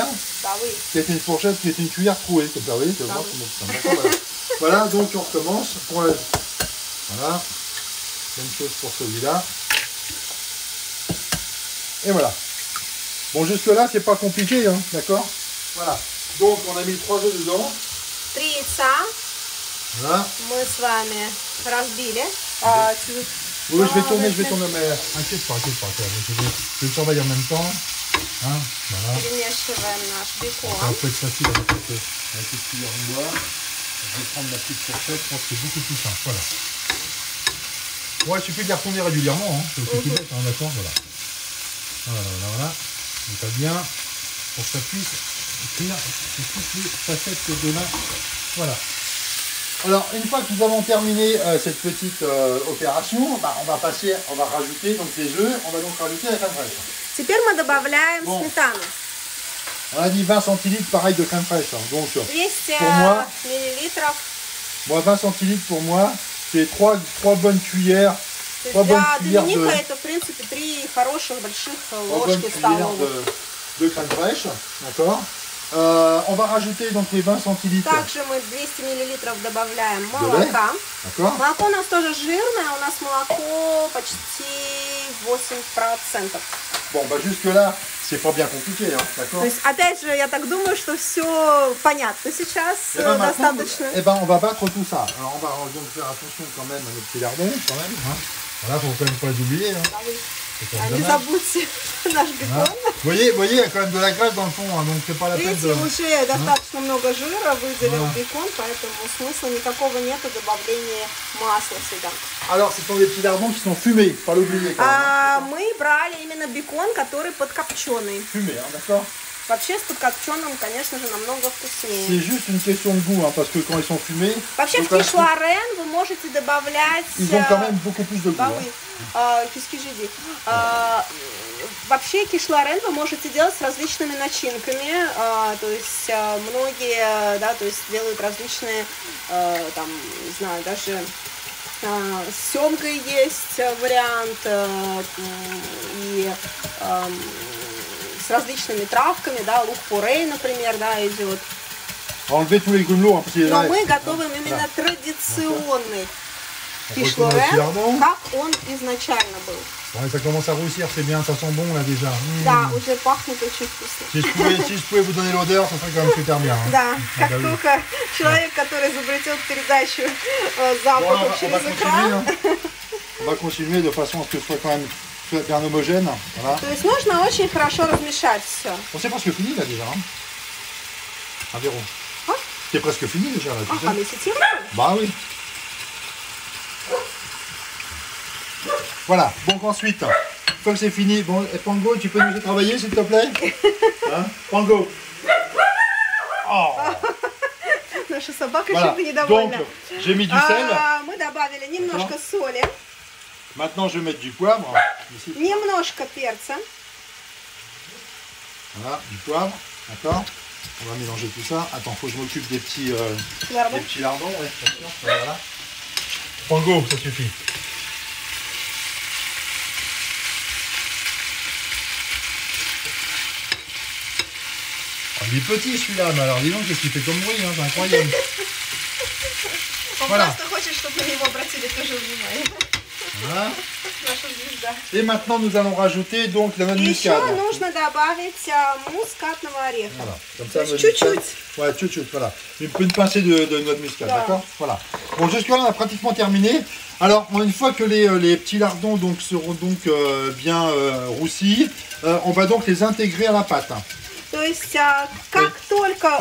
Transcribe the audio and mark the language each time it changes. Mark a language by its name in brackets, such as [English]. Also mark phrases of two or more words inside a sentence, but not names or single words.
[French] Bah oui. Qui est une fourchette, qui est une cuillère trouée, comme ça, vous voyez, voilà. Voilà, donc on recommence. Voilà. Même chose pour celui-là. Et voilà. Bon, jusque-là, c'est pas compliqué, hein, d'accord? Voilà. Donc, on a mis 3 œufs dedans. [Russian] 3 яйца. [French] Voilà. [Russian] Мы с вами разбили. [French] Oui, je vais tourner, mais inquiète pas, je vais surveiller en même temps. Hein, voilà. [Russian] Перемешиваем наш бекон. [French] Ça peut être facile avec la petite cuillère en bois. Je vais prendre la petite fourchette, je pense que c'est beaucoup plus simple. Voilà. Ouais, il suffit de les retourner régulièrement, hein. C'est aussi tout bête, hein, d'accord, voilà. Voilà. Donc ça bien, pour que ça puisse cuire toutes les facettes de là. Voilà. Alors, une fois que nous avons terminé cette petite opération, bah, on va rajouter donc les œufs, on va donc rajouter la crème fraîche. [Russian] Теперь мы добавляем сметану. [French] On a dit 20 centilitres pareil de crème fraîche. Hein. Donc, 200 pour moi, [Russian] миллилитров. [French] Moi, 20 centilitres pour moi, c'est 3 bonnes cuillères. 3 bonnes cuillères [Russian] это, в принципе, 3 хороших больших ложки столовых. [French] De crème fraîche, d'accord. On va rajouter donc les 20 centilitres. [Russian] Также мы 200 миллилитров добавляем молока. Молоко у нас тоже жирное, у нас молоко почти 8%. [French] Bon, bah jusque là, c'est pas bien compliqué, hein, d'accord. [Russian] То есть, опять же, я так думаю, что все понятно сейчас, достаточно. [French] Eh ben, on va battre tout ça. Alors, on va donc faire attention quand même à nos petits lardons, quand même. Hein. Voilà, faut quand même pas les oublier. Hein. Ah oui. C'est quand même [Russian] Не [French] dommage. [Russian] забудьте наш [French] Hein. [Russian] бекон. [French] Vous voyez, il y a quand même de la graisse dans le fond, hein, donc c'est pas la peine [Russian] Видите, [French] de... [Russian] уже достаточно много жира выделил Да. бекон, поэтому смысла никакого нету добавления масла сюда. [French] Alors, ce sont des petits lardons qui sont fumés, pas l'oublier quand même. [Russian] Мы брали именно бекон, который подкопченый. [French] Fumés, hein, d'accord? [Russian] Вообще с подкопченым, конечно же, намного [French] C'est [Russian] вкуснее. [French] juste une question de goût, hein, parce que quand ils sont fumés, [Russian] Вообще [French] donc, [Russian] в кишларен вы можете добавлять... [French] ils ont quand même beaucoup plus de goût. Bah hein. oui, qu'est-ce que j'ai dit? [Russian] Вообще кишларен вы можете делать с различными начинками, то есть многие, да, то есть делают различные, там, не знаю, даже с семгой есть вариант, и с различными травками, да, лук-пурей, например, да, идет. [French] Enlever tous les grumelots, hein, parce qu'il y en [Russian] Но [French] a- [Russian] мы готовим именно традиционный [French] Retourner au [Russian] кишлорен, [French] lardon. [Russian] как он изначально был. [French] Bon, ça commence à roussir, c'est bien, ça sent bon là déjà. [Russian] Да, уже пахнет очень вкусно. [French] Si je pouvais vous donner l'odeur, ça serait quand même super bien. hein. [Russian] Да, как [French] bah oui. [Russian] только человек, который изобретет передачу [French] Bon, [Russian] запахов [French] alors, on [Russian] через [French] va continuer, [Russian] экран, [French] hein. On va continuer de façon à ce que ce soit quand même bien homogène. Voilà. [Russian] то есть нужно очень хорошо размешать все. [French] Bon, c'est presque fini là déjà. Hein. Ah, Véro. Ah. C'est presque fini déjà là, tu [Russian] Ага, [French] sais. mais c'est tiré. Bah oui. Voilà, donc ensuite, une fois que c'est fini, bon, et Pango, tu peux nous aider à travailler s'il te plaît? Hein? Pango. Oh. [Russian] Наша собака [French] Voilà, [Russian] чем-то [French] donc [Russian] недовольна. [French] j'ai mis du sel. [Russian] Мы добавили немножко соли, [French] Maintenant je vais mettre du poivre. Ici. [Russian] немножко перца. [French] Voilà, du poivre, d'accord? On va mélanger tout ça. Attends, faut que je m'occupe des petits Lardons. lardons, ouais, bien sûr. Voilà. Pango, ça suffit. Oh, il est petit celui-là, mais alors dis donc, qu'est-ce qu'il fait comme bruit, hein, c'est incroyable. [Russian] Он [French] Voilà. [Russian] просто хочет, чтобы на него обратили тоже внимание. [French] Voilà. [Russian] Наша звезда. [French] Et maintenant nous allons rajouter donc la noix de [Russian] И еще [French] muscade. [Russian] нужно добавить мускатного ореха. [French] Voilà, comme [Russian] То [French] ça. [Russian] есть [French] noix de muscade. [Russian] чуть-чуть. [French] Ouais, chut, voilà. Une pincée de noix de muscade, Voilà. d'accord? Voilà. Bon, jusque-là, on a pratiquement terminé. Alors, une fois que les petits lardons donc, seront donc bien roussis, on va donc les intégrer à la pâte. [Russian] То есть, как только